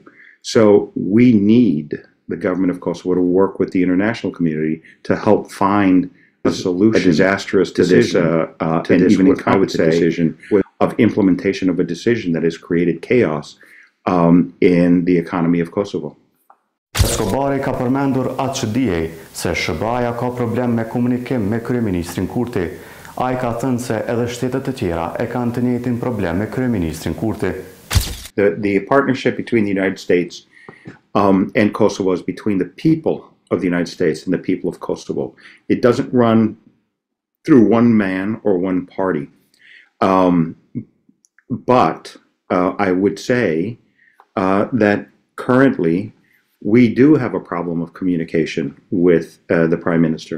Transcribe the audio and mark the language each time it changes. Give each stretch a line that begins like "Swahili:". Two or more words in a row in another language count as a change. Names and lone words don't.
English: So we need the government of Kosovo to work with the international community to help find a solution, a disastrous decision, and even incompetent decision of implementation of a decision that has created chaos in the economy of Kosovo.
Albanian: Escobari ka përmendur atë që dijej se SBA-ja ka problem me komunikim me kryeministrin Kurti. Ai ka thënë se edhe shtetet e tjera e kanë të njëjtin problem me kryeministrin Kurti.
English: The partnership between the United States and Kosovo is between the people of the United States and the people of Kosovo. It doesn't run through one man or one party. But I would say that currently we do have a problem of communication with the Prime Minister.